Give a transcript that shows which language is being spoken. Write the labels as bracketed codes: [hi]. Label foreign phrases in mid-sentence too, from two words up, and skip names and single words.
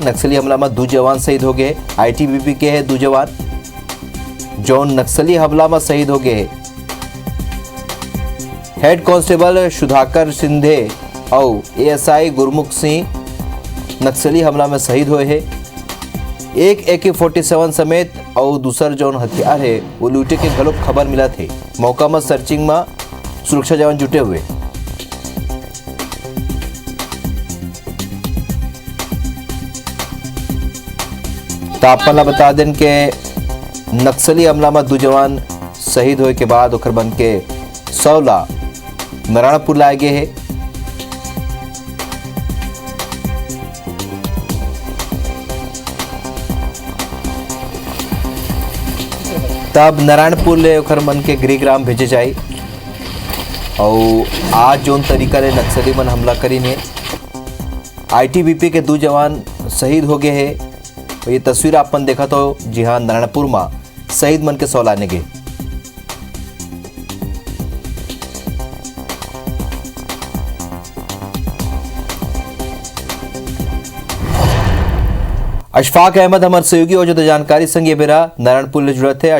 [hne] नक्सली हमला में 2 जवान शहीद हो गए। आईटीबीपी के है 2 जवान जौन नक्सली हमला में शहीद हो गए। हेड कांस्टेबल सुधाकर सिंधे और एएसआई गुरमुख सिंह नक्सली हमला में शहीद हुए हैं। एक AK-47 समेत और दूसर जौन हथियार है वो लूटे के घलोक खबर मिला थे। मौका में सर्चिंग में सुरक्षा जवान जुटे हुए। तो आप बता दें कि नक्सली हमला में 2 जवान शहीद होए के बाद ओकर बन के 100 ला नारायणपुर लाए गए हैं। तब नारायणपुर ले ओकर मन के गृहग्राम भेजे जाए। और आज जोन तरीका ले नक्सली मन हमला करी ने आईटीबीपी के 2 जवान शहीद हो गए हैं। तो ये तस्वीर आप मन देखा तो जी हाँ नारायणपुर में शहीद मन के 100 लाने गए। अशफाक अहमद हमारे सहयोगी और जो जानकारी संग ये बेरा नारायणपुर ले जुड़े थे।